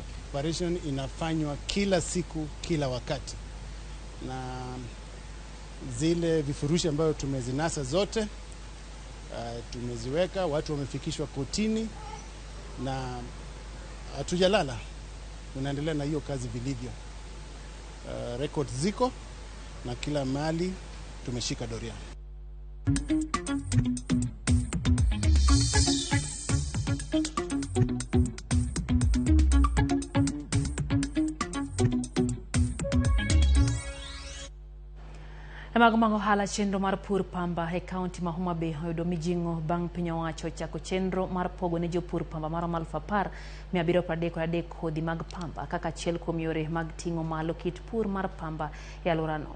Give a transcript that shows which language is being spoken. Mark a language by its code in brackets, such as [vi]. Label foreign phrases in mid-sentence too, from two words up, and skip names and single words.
[sw] Operation inafanywa kila siku kila wakati, na zile vifurushi ambayo tumezinasa zote tumeziweka, watu wamefikishwa kotini na hatujalala, tunaendelea na hiyo kazi vilivyo. Records ziko na kila mahali tumeshika doria. [luo] Mago hala chenro mar pur pamba e kaunti ma Homa Bay oyudo mijingo bang' piny owacho chako chenro mar pogo ne jopur pamba maromo 10,733 kodhi mag pamba kaka achiel kuom yore mag ting'o malo kit pur mar pamba e alworano.